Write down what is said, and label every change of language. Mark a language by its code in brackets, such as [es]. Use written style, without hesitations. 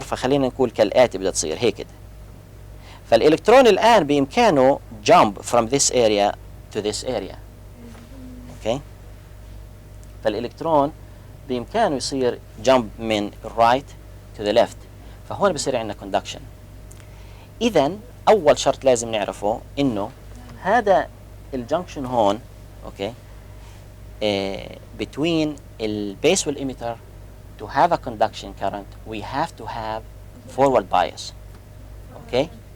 [ar] فخلينا نقول كالآتي بدها تصير هيك كده. فالإلكترون الآن بإمكانه [en] jump from this area to this area, okay. [ar] فالإلكترون بإمكانه يصير jump من [en] right to the left، [ar] فهون بصير عندنا conduction. إذن أول شرط لازم نعرفه إنه هذا الجنكشن هون، [en] okay, between the base والemitter to have a conduction current we have to have forward bias, okay.